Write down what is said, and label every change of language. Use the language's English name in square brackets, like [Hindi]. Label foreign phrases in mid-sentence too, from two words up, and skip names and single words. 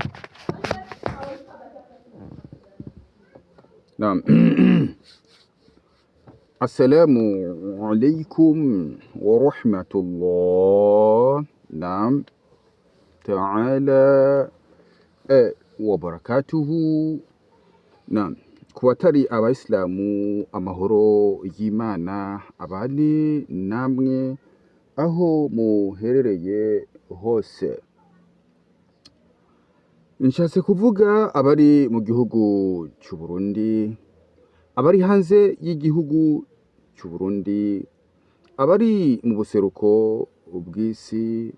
[Arabic] Naam. السلام عليكم ورحمة الله نعم تعالى وبركاته. Naam, [Rundi] kubatari abayisilamu amahoro y'Imana abane namwe aho muherereye hose. Nshatse kuvuga abari mu gihugu cy'u Burundi, abari hanze y'igihugu cy'u Burundi, abari mu buseruko bw'isi,